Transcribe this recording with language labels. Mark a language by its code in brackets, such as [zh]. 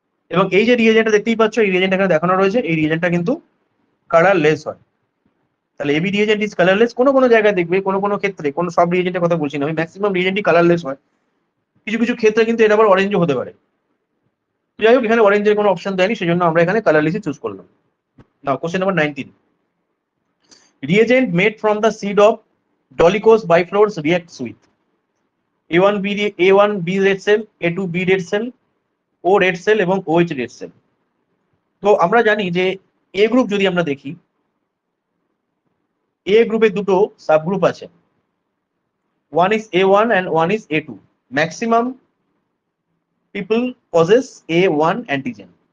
[bn] এবং এই যে রিএজেন্টটা দেখতেই পাচ্ছ, এই রিএজেন্ট এখানে দেখানো রয়েছে, এই রিএজেন্টটা কিন্তু কালারলেস হয়। তাহলে [en] AB reagent is colourless. [bn] কোনো জায়গায় দেখবে, কোনো ক্ষেত্রে, কোনো সব রিএজেন্টের কথা বলছি না আমি, ম্যাক্সিমাম রিএজেন্টই কালারলেস হয়। কিছু কিছু ক্ষেত্রে কিন্তু এটা আবার অরেঞ্জও হতে পারে। যাই হোক, এখানে অরেঞ্জের কোনো অপশন দেয়নি, সেজন্য আমরা এখানে কালারলেসই চুজ করলাম। Now question number 19 [en] reagent made from the seed of dolichos biflores reacts with A1B red cell, A2B red cell, O red cell এবং OH red cell। [bn] তো আমরা জানি যে এ গ্রুপ যদি আমরা দেখি, এ গ্রুপে দুটো সাবগ্রুপ আছে, [en] one is A1 and one is A2। Maximum people possess A1 antigen.